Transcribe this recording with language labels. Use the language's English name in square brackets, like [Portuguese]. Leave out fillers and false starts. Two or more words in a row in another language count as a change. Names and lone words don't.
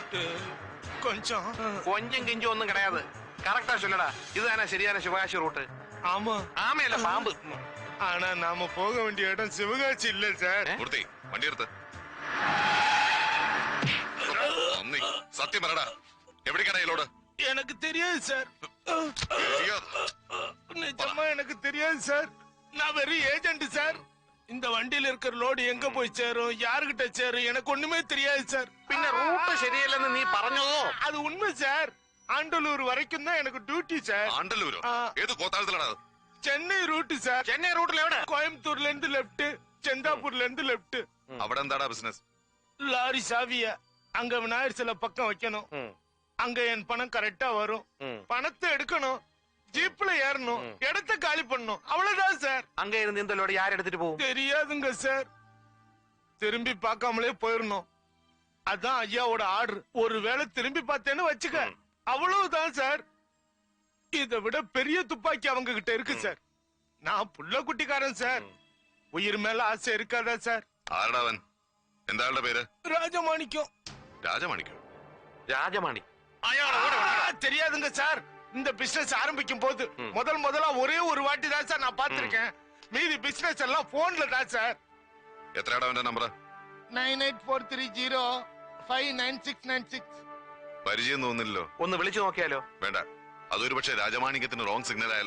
[Tamil] கொஞ்சும் கிஞ்சும் ஒண்ணும் கிடையாது. கரெக்டா சொல்லடா. [Malayalam] ഇത് തന്നെ ശരിയാണ് ശിവകാശി റൂട്ട്. ആമയല്ല, പാമ്പ്. [Tamil] ஆனா நாம போக வேண்டிய இடம் சிவகாசி இல்ல சார். [Malayalam] മൂർത്തി, വണ്ടി എടുത്ത്. സത്യം പറടാ, എവിടേക്കാണ് ലോഡ്? [Tamil] எனக்கு தெரியாது சார். நிஜமா எனக்கு தெரியாது சார். நான் வெறும் ஏஜென்ட் சார். இந்த வண்டியில இருக்கிற லோடு எங்க போய் சேரும், யாருகிட்ட சேரும், எனக்கு ஒண்ணுமே தெரியாது சார். [Malayalam] പിന്നെ റൂട്ട് ശരിയല്ലെന്ന് നീ പറഞ്ഞതോ? [Tamil] அது உண்மை சார். ആണ്ടലൂർ വരയ്ക്കും தான் எனக்கு டியூட்டி சார். [Malayalam] ആണ്ടല്ലൂരോ? ഏത് കോത്താഴത്തിലാണ്? [Tamil] சென்னை ரூட் சார். [Malayalam] ചെന്നൈ റൂട്ടിൽ എവിടെ? [Tamil] கோயம்புத்தூர்ல இருந்து லெப்ட், செந்தாப்பூர்ல இருந்து லெப்ட். [Malayalam] അവിടെ എന്താടാ ബിസിനസ്? [Tamil] லாரி சாவிய அங்க விநாயகர் சிலை பக்கம் வைக்கணும். அங்க என் பணம் கரெக்டா வரும். பணத்தை எடுக்கணும், ஜீப்ல ஏறணும், இடத்த காலி பண்ணணும், அவ்வளவுதான் சார். அங்க இருந்து இந்த லோடு யார் எடுத்துட்டு போகும்? தெரியாதுங்க சார். திரும்பி பார்க்காமலே போயிடணும். அதான் ஐயாவோட ஆர்டர். ஒருவேளை திரும்பி பார்த்தேன்னு வச்சுக்க, அவ்வளவுதான் சார். இதை விட பெரிய துப்பாக்கி அவங்க கிட்ட இருக்கு சார். நான் புள்ள குட்டிக்காரன் சார். உயிர் மேல ஆசை இருக்காதா சார்? [Malayalam] ആരടാ അവൻ? എന്താ ആളുടെ പേര്? [Tamil] ராஜமாணிக்கம். [Malayalam] രാജമാണിക്കോ? രാജമാണി [Tamil] தெரியாதுங்க சார். இந்த பிசினஸ் ஆரம்பிக்கும் போது முதலா ஒரே ஒரு வாட்டி தான் சார் நான் பாத்திருக்கேன். மீதி பிசினஸ் எல்லாம் போன்ல தான் சார். [Malayalam] എത്രയാടാ അവന്റെ നമ്പർ? 9843059696. പരിചയം തോന്നുന്നില്ലല്ലോ. ഒന്ന് വിളിച്ചു നോക്കിയാലോ? വേണ്ട, അതൊരു പക്ഷേ രാജമാണിക്യത്തിന് [English] wrong signal [Malayalam] ആയാലോ?